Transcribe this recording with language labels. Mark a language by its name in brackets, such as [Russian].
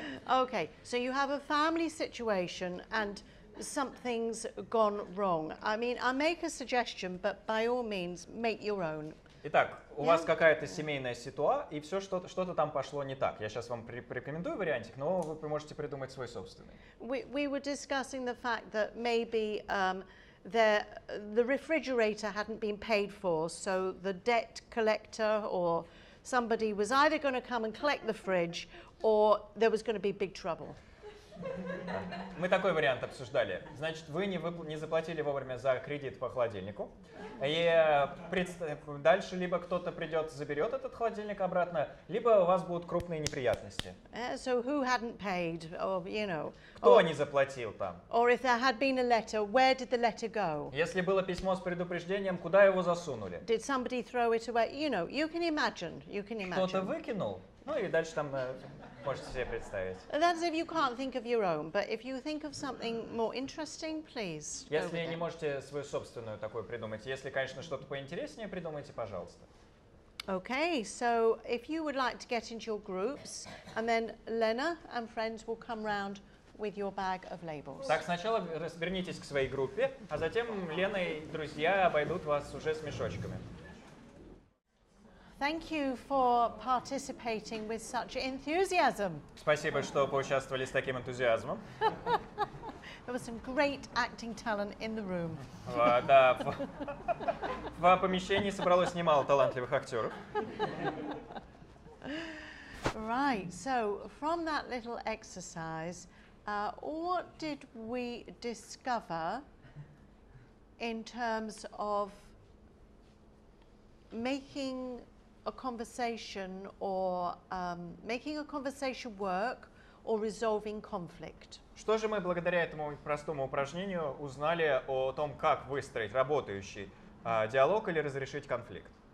[English] Okay, so you have a family situation and something's gone wrong. I mean, I'll make a suggestion, but by all means, make your own. [Russian] Итак, у вас какая-то семейная ситуация, и все что-то там пошло не так. Я сейчас вам порекомендую вариантик, но вы можете придумать свой собственный. [English] We were discussing the fact that maybe the refrigerator hadn't been paid for, so the debt collector or somebody was either going to come and collect the fridge, or there was going to be big trouble. [Russian] Мы такой вариант обсуждали. Значит, вы не заплатили вовремя за кредит по холодильнику, и дальше либо кто-то придет, заберет этот холодильник обратно, либо у вас будут крупные неприятности. [English] So who hadn't paid, or you know? [Russian] Кто не заплатил там? [English] Or if there had been a letter, where did the letter go? [Russian] Если было письмо с предупреждением, куда его засунули? [English] Did somebody throw it away? You know, you can imagine. [Russian] Кто-то выкинул, ну и дальше там можете себе представить. [English] That's if you can't think of your own, but if you think of something more interesting, please. [Russian] Если не можете свою собственную такую придумать, если, конечно, что-то поинтереснее, придумайте, пожалуйста. [English] Okay, so if you would like to get into your groups, and then Lena and friends will come round with your bag of labels. [Russian] Так, сначала вернитесь к своей группе, а затем Лена и друзья обойдут вас уже с мешочками. [English] Thank you for participating with such enthusiasm. [Russian] Спасибо, что поучаствовали с таким энтузиазмом. [English] There was some great acting talent in the room. [Russian] Да, в помещении собралось немало талантливых актеров. [English] Right, so from that little exercise, what did we discover in terms of making a conversation or making a conversation work or resolving conflict? [Russian] Что же мы благодаря этому простому упражнению узнали о том, как выстроить работающий диалог или разрешить конфликт?